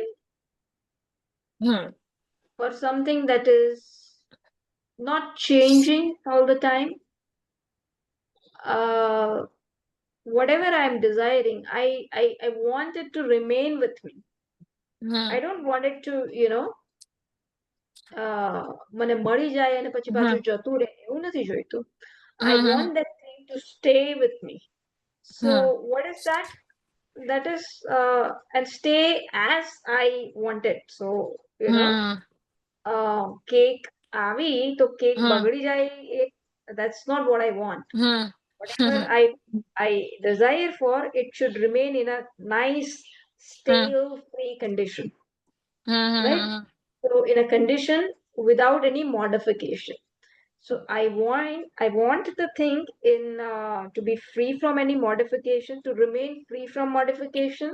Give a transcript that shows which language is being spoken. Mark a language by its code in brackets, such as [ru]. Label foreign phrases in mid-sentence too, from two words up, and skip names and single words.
[en] Hmm. for something that is not changing all the time. Uh, whatever I'm desiring, I want it to remain with me. Hmm. I don't want it to, [gu] મને મળી જાય અને પછી પાછું Hmm. જતું રહે એવું નથી જોઈતું. [en] I Hmm. want that thing to stay with me. So Hmm. what is that? That is and stay as I want it. So Hmm. [gu] કેક આવી તો કેક Hmm. બગડી જાય [en] that's not what I want. Hmm. Whatever I desire for, it should remain in a nice Hmm. stale free condition, right? Hmm. So in a condition without any modification. So I want the thing in to be free from any modification, to remain free from modification,